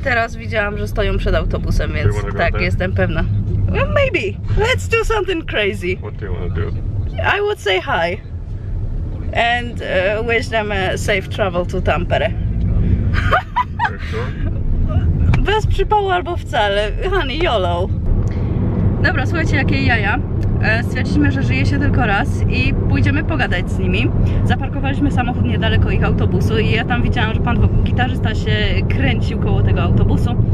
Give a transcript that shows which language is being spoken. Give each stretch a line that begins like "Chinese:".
Polish: Teraz widziałam, że stoją przed autobusem, więc tak, jestem pewna.
English: Well, maybe. Let's do something crazy. What do you want to do? I would say hi. And wish them a safe travel to Tampere. Sure?
Polish: Bez przypału albo wcale.
English: Honey,
Polish: YOLO. Dobra, słuchajcie, jakie jaja. Stwierdziliśmy, że żyje się tylko raz i pójdziemy pogadać z nimi. Zaparkowaliśmy samochód niedaleko ich autobusu i ja tam widziałam, że pan gitarzysta się kręcił koło tego autobusu.